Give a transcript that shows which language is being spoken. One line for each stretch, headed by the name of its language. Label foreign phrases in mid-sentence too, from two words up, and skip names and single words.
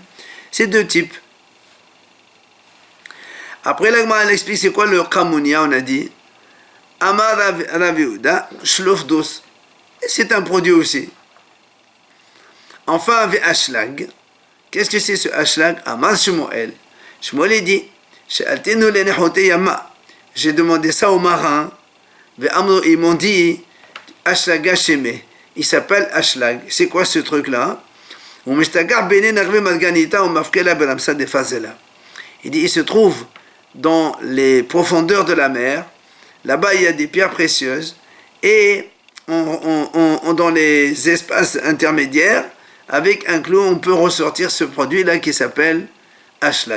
French: C'est 2 types. Après, la Gemara explique c'est quoi le kamounia, on a dit.
Hebrew: אמר רבי יהודה, שלוף דוץ.
French: Et c'est un produit aussi. Enfin, avec ashlag. Qu'est-ce que c'est ce ashlag?
Hebrew: אמר שמואל.
French: Shmuel dit, j'ai demandé ça aux marins, ils m'ont dit,
Aramaic: אשלג שמיה,
French: il s'appelle Ashlag. C'est quoi ce truc-là? Il dit, il se trouve dans les profondeurs de la mer, là-bas il y a des pierres précieuses, et dans les espaces intermédiaires, avec un clou, on peut ressortir ce produit-là qui s'appelle Ashlag.